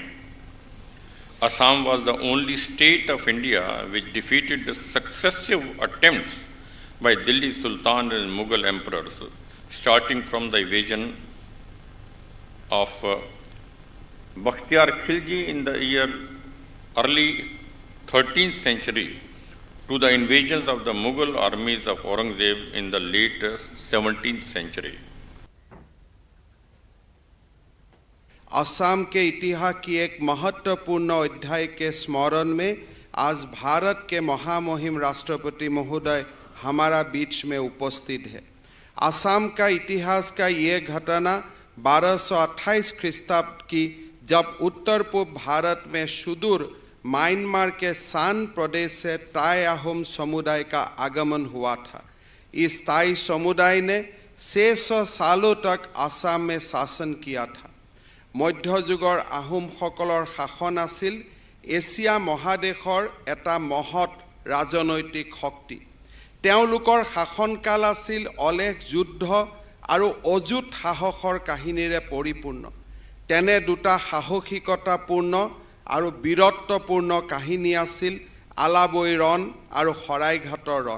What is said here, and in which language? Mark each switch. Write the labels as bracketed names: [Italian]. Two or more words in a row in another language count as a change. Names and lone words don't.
[English] Assam was the only state of India which defeated the successive attempts by Delhi Sultan and Mughal emperors, starting from the invasion of Bakhtiyar Khilji in the early 13th century to the invasions of the Mughal armies of Aurangzeb in the late 17th century. [Hindi] असम के इतिहास की एक महत्वपूर्ण अध्याय के स्मरण में आज भारत के महामहिम राष्ट्रपति महोदय हमारा बीच में उपस्थित है। असम का इतिहास का ये घटना 1228 ख्रीस्ताब्द की, जब उत्तर पूर्व भारत में सुदूर म्यांमार के शान प्रदेश से ताई अहोम समुदाय का आगमन हुआ था। इस ताई समुदाय ने 600 सालों तक असम में शासन किया था। [Assamese] মধ্যযুগৰ আহোম সকলৰ শাসন আছিল এছিয়া মহাদেশৰ এটা মহৎ ৰাজনৈতিক শক্তি। তেওঁলোকৰ শাসনকাল আছিল অলেখ যুদ্ধ আৰু অযুত সাহসৰ কাহিনীৰে পৰিপূৰ্ণ। তেনে দুটা সাহসিকতাপূৰ্ণ আৰু বীৰত্বপূৰ্ণ কাহিনী আছিল আলাবৈ ৰণ আৰু শৰাইঘাটৰ ৰণ।